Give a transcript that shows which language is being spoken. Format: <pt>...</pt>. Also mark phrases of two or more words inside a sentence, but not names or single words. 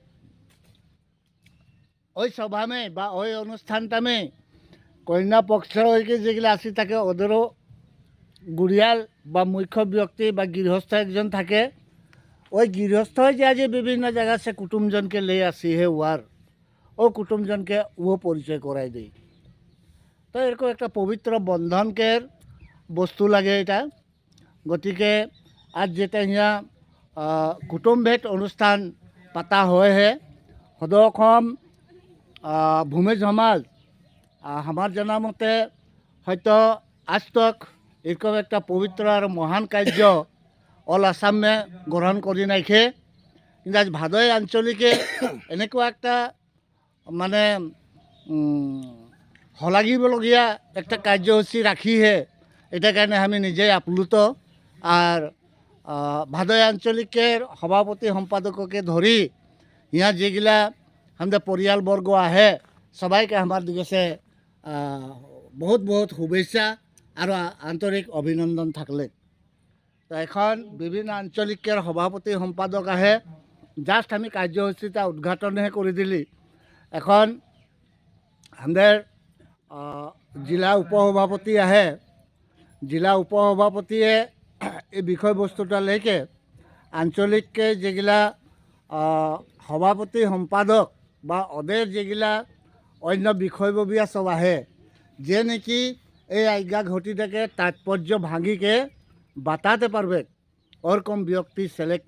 <bn>ওই সভা মে বা ওই অনুষ্ঠানটা মে কন্যা পক্ষ হইকে যেগুলো আসি থাকে ওদেরও গুড়িয়াল বা মুখ্য ব্যক্তি বা গৃহস্থ একজন থাকে ওই গৃহস্থ যে আজ বিভিন্ন জায়গা সে কুটুমজনকে লে আসি হে ওয়ার ও কুটুমজনকে ও পরিচয় করাই দেই তো এরকম একটা পবিত্র বন্ধনকের বস্তু লাগে এটা গতিকে আজ যেটা ইয়া কুটুমভেদ অনুষ্ঠান পাতা হয় হে সদৌ ভূমি সমাজ আমার জানা মতে হয়তো আজ তক এরকম একটা পবিত্র আর মহান কার্য অল আসামে গ্রহণ করি নাইখে কিন্তু আজ ভাদই আঞ্চলিকে এনেকুৱা একটা মানে হলাগিবলগীয়া একটা কার্যসূচী রাখিহে এটা কারণে আমি নিজেই আপ্লুত আর ভাদই আঞ্চলিকের সভাপতি সম্পাদককে ধরি ইয়া যেগুলা আমাদের পরিয়ালবর্গ আহে সবাইকে আমার দিকে সে বহুত বহুত শুভেচ্ছা আর আন্তরিক অভিনন্দন থাকলে তো এখন বিভিন্ন আঞ্চলিকের সভাপতি সম্পাদক আহে জাস্ট আমি কার্যসূচীটা উদ্ঘাটনহে করে দিলি এখন আমাদের জেলা উপসভাপতি আহে জেলা উপসভাপতিয়ে এই বিষয়বস্তুটা লেকে আঞ্চলিককে যেগুলা সভাপতি সম্পাদক বা ওদের যেগুলা অন্য বিষয়ববীয়া সব আহে যে নাকি এই আজ্ঞা ঘটিটাকে তাৎপর্য ভাঙিকে বাতাতে পারবে ওরকম ব্যক্তি সিলেক্ট</bn>